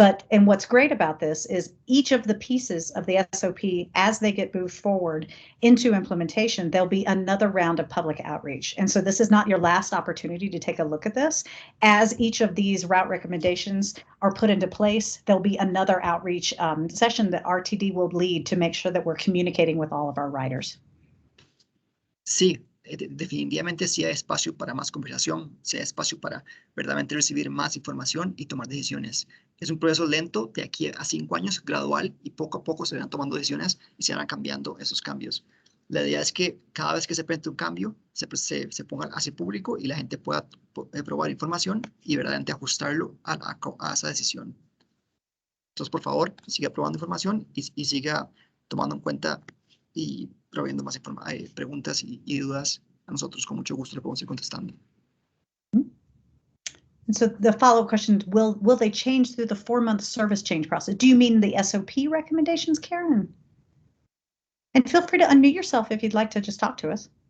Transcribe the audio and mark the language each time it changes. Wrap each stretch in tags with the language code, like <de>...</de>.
<en>And what's great about this is each of the pieces of the SOP, as they get moved forward into implementation, there'll be another round of public outreach. And so this is not your last opportunity to take a look at this. As each of these route recommendations are put into place, there'll be another outreach session that RTD will lead to make sure that we're communicating with all of our riders.</en> <es>Sí, definitivamente sí hay espacio para más conversación, sí hay espacio para verdaderamente recibir más información y tomar decisiones. Es un proceso lento de aquí a 5 años, gradual, y poco a poco se van tomando decisiones y se van cambiando esos cambios. La idea es que cada vez que se presente un cambio, se ponga hacia público y la gente pueda probar información y verdaderamente ajustarlo a esa decisión. Entonces, por favor, siga probando información y siga tomando en cuenta y proveyendo más preguntas y dudas. A nosotros con mucho gusto le podemos ir contestando.</es> <en>And so the follow-up question, will they change through the 4-month service change process? Do you mean the SOP recommendations, Karen? And feel free to unmute yourself if you'd like to just talk to us.</en>